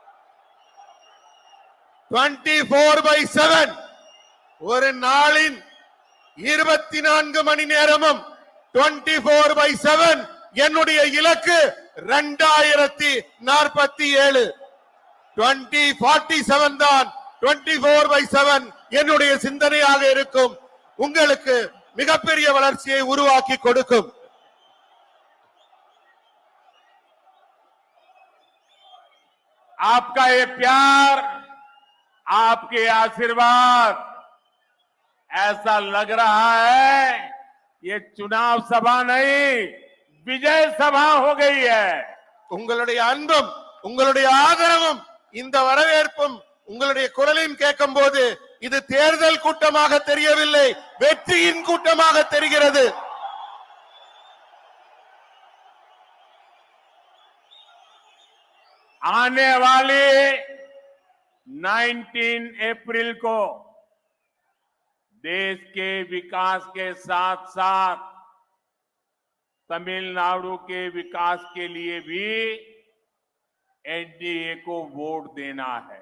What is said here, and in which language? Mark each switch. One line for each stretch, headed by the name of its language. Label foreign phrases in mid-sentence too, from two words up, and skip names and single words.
Tamil: ஒரு நாளின் 24 மணி நேரமும் 24/7 என்னுடைய இலக்கு 2047 2047 தான் 24/7 என்னுடைய சிந்தனையாக இருக்கும். உங்களுக்கு மிகப்பெரிய வளர்ச்சியை உருவாக்கி கொடுக்கும்.
Hindi: आपका ये प्यार, आपके आशीर्वाद, ऐसा लग रहा है ये चुनाव सभा नहीं विजय सभा हो गई है.
Tamil: உங்களுடைய அன்பும் உங்களுடைய ஆதரவும் இந்த வரவேற்பும் உங்களுடைய குரலையும் கேட்கும் போது இது தேர்தல் கூட்டமாக தெரியவில்லை, வெற்றியின் கூட்டமாக தெரிகிறது.
Hindi: आने वाले 19 अप्रैल को देश के विकास के साथ साथ तमिलनाडु के विकास के लिए भी एनडीए को वोट देना है.